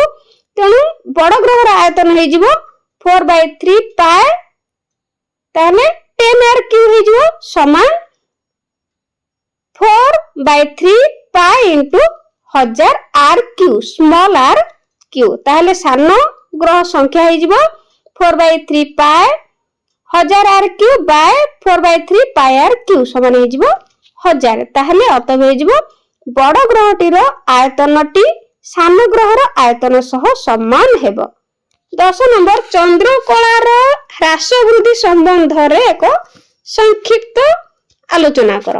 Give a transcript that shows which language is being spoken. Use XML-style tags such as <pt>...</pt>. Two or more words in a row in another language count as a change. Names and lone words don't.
<or>ତେଣୁ ବଡ଼ ଗ୍ରହର ଆୟତନ ହେଇଯିବ 4/3 π, ତାହେଲେ 10r³ ହେଇଯିବ ସମାନ 4/3 π × 1000 r³, ସ୍ମଲ r³। ତାହେଲେ ସାନ ଗ୍ରହ ସଂଖ୍ୟା ହେଇଯିବ 4/3 π 1000 r³ / 4/3 πr³ ସମାନ ହେଇଯିବ 1000। ତାହେଲେ ଅତଏବ ହେଇଯିବ ବଡ଼ ଗ୍ରହଟିର ଆୟତନଟି ସାନ ଗ୍ରହର ଆୟତନ ସହ ସମାନ ହେବ। 10 ନମ୍ବର ଚନ୍ଦ୍ରକଳାର ହ୍ରାସ ବୃଦ୍ଧି ସମ୍ବନ୍ଧରେ ଏକ ସଂକ୍ଷିପ୍ତ ଆଲୋଚନା କର।</or>